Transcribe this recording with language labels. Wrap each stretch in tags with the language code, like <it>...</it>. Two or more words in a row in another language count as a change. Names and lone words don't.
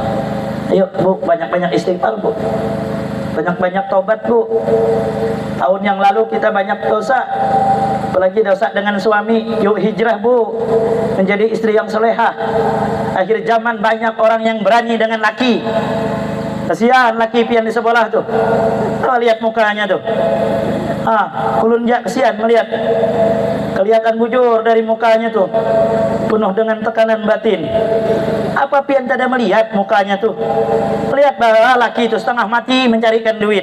<id>Ayo Bu, banyak-banyak istighfar Bu, banyak-banyak taubat Bu. Tahun yang lalu kita banyak dosa, apalagi dosa dengan suami. Yuk hijrah Bu, menjadi istri yang solehah. Akhir zaman banyak orang yang berani dengan laki.</id> <bjn>Kasihan laki pian di sebelah tuh.</bjn> <id>Oh, lihat mukanya tuh.</id> <bjn>Ulun jak kesian melihat. Kelihatan bujur dari mukanya tuh, penuh dengan tekanan batin.</bjn> <id>Apa pian tidak melihat mukanya tuh? Lihat bahwa laki itu setengah mati mencarikan duit.</id>